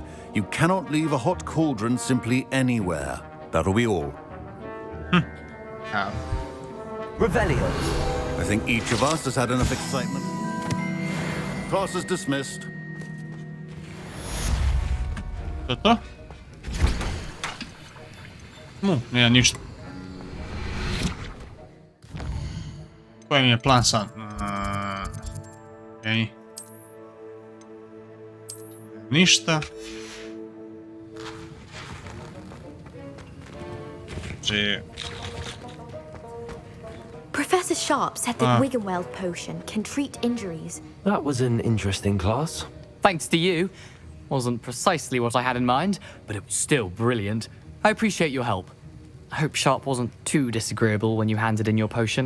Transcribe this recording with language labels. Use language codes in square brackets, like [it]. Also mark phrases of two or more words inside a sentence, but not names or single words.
[en] You cannot leave a hot cauldron simply anywhere. That'll be all. Revelio. I think each of us has had enough excitement. Class is dismissed. To? [hr] Nije ništa. Koji mi je plan sad? Okej. Ništa. Znači... [en] Professor Sharp said the Wiggenweld potion can treat injuries. That was an interesting class. Thanks to you. Wasn't precisely what I had in mind, but it was still brilliant. I appreciate your help. I hope Sharp wasn't too disagreeable when you handed in your potion.